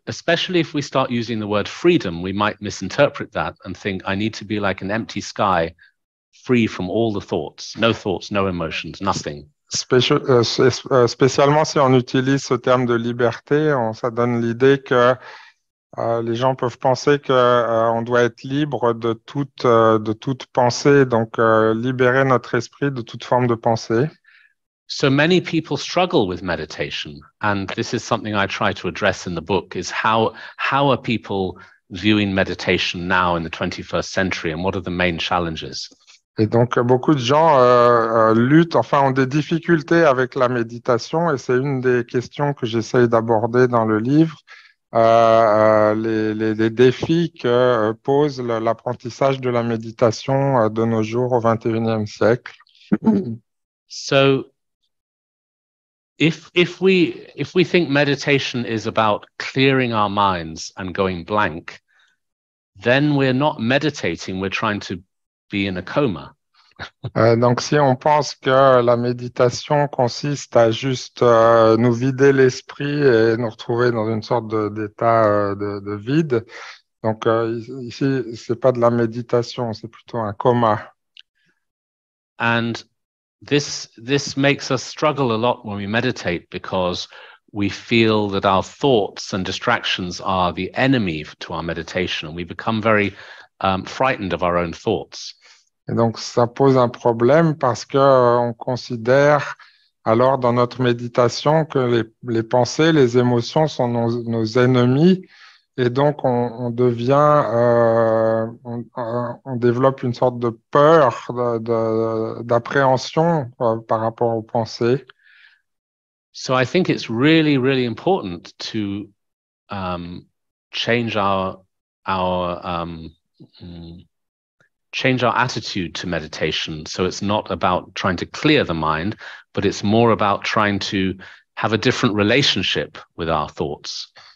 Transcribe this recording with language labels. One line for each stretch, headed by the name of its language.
English: Especially if we start using the word freedom, we might misinterpret that and think I need to be like an empty sky, free from all the thoughts, no emotions, nothing.
French: Spécialement si on utilise ce terme de liberté, ça donne l'idée que les gens peuvent penser qu'on doit être libre de toute pensée, donc libérer notre esprit de toute forme de pensée.
English: So many people struggle with meditation, and this is something I try to address in the book, is how are people viewing meditation now in the 21st century, and what are the main challenges?
French: Et donc, beaucoup de gens luttent, enfin, ont des difficultés avec la méditation, et c'est une des questions que j'essaye d'aborder dans le livre, les défis que pose l'apprentissage de la méditation de nos jours au XXIe siècle.
English: So, if we think meditation is about clearing our minds and going blank, then we're not meditating, we're trying to be in a coma.
French: Donc, si on pense que la méditation consiste à juste nous vider l'esprit et nous retrouver dans une sorte d'état de vide, donc ici, c'est pas de la méditation, c'est plutôt un coma.
English: And this makes us struggle a lot when we meditate because we feel that our thoughts and distractions are the enemy to our meditation, and we become very frightened of our own thoughts.
French: Et donc, ça pose un problème parce que on considère alors dans notre méditation que les pensées, les émotions sont nos ennemis, et donc on devient, on développe une sorte de peur, d'appréhension par rapport aux pensées.
English: So I think it's really, really important to change our attitude to meditation. So it's not about trying to clear the mind, but it's more about trying to have a different relationship with our thoughts.